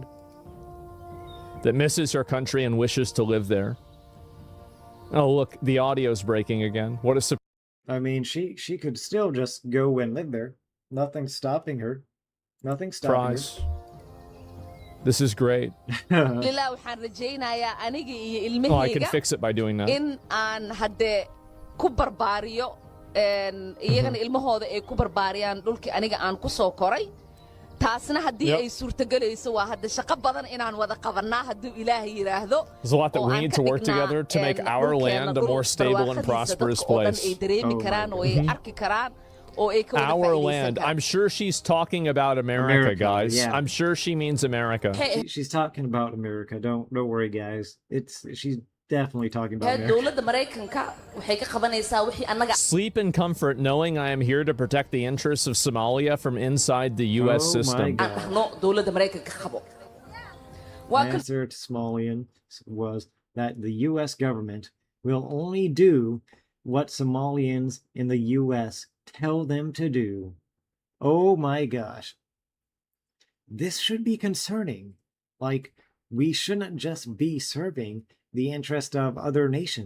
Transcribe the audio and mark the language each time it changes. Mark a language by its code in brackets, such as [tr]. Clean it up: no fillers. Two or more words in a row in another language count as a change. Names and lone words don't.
[en] That misses her country and wishes to live there. Oh, look, the audio's breaking again. What a I mean, she could still just go and live there. Nothing's stopping her. Nothing stopping Prize. This is great. [so] Lila waxaan rajaynayaa aniga iyo [en] Oh, I can [so] ilmahayga [en] fix it by doing that. [so] in aan hadde ku barbaariyo iyagana ilmahooda ay ku barbaariyaan dhulkii aniga aan ku soo koray taasna haddii ay suurtagelayso waa hadda shaqo badan inaan wada qabanaa hadduu ilaahay yidhaahdo [en] There's a lot that we need to work together to make our land a more stable and prosperous place. [so] ay dareemi karaan oo ay arki karaan oo ay ka wada [en] Our [so] faa'iidaysan [en] land. [so] karaan. [en] I'm sure she's talking about America, America, guys. yeah. I'm sure she means America. She's talking about America. Don't worry, guys. She's definitely talking about America. [so] dowladda Mareykanka waxay ka qabanaysaa wixii annaga [en] Sleep in comfort knowing I am here to protect the interests of Somalia from inside the U.S. Oh my system. God. [so] aan dhahno dowladda Mareykanka qabo. [en] The answer to Somalians was that the U.S. government will only do what Somalians in the U.S. tell them to do. Oh my gosh. This should be concerning. Like, we shouldn't just be serving the interest of other nations.